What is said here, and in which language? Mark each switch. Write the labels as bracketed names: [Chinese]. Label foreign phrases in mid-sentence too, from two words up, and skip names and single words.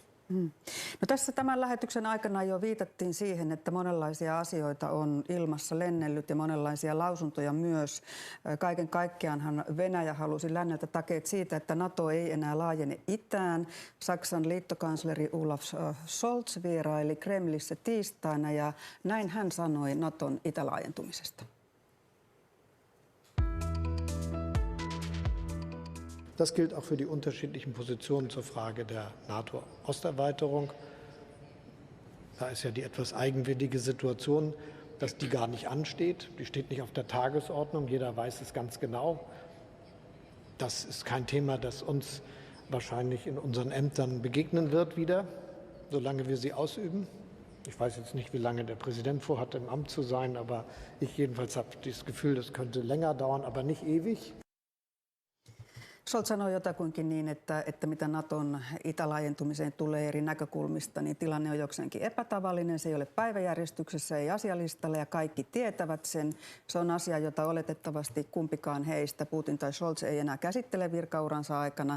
[Finnish] No tässä tämän lähetyksen aikana jo viitattiin siihen, että monenlaisia asioita on ilmassa lennellyt ja monenlaisia lausuntoja myös. Kaiken kaikkiaanhan Venäjä halusi länneltä takeet siitä, että NATO ei enää laajene itään. Saksan liittokansleri Olaf Scholz vieraili Kremlissä tiistaina ja näin hän sanoi NATOn itälaajentumisesta. [German] Das gilt auch für die unterschiedlichen Positionen zur Frage der NATO-Osterweiterung. Da ist ja die etwas eigenwillige Situation, dass die gar nicht ansteht. Die steht nicht auf der Tagesordnung. Jeder weiß es ganz genau. Das ist kein Thema, das uns wahrscheinlich in unseren Ämtern begegnen wird wieder, solange wir sie ausüben. Ich weiß jetzt nicht, wie lange der Präsident vorhat, im Amt zu sein, aber ich jedenfalls habe das Gefühl, das könnte länger dauern, aber nicht ewig. [Finnish] Scholz sanoi jotakuinkin niin, että mitä Naton itälaajentumiseen tulee eri näkökulmista, niin tilanne on jokseenkin epätavallinen. Se ei ole päiväjärjestyksessä, ei asialistalla ja kaikki tietävät sen. Se on asia, jota oletettavasti kumpikaan heistä, Putin tai Scholz, ei enää käsittele virkauransa aikana.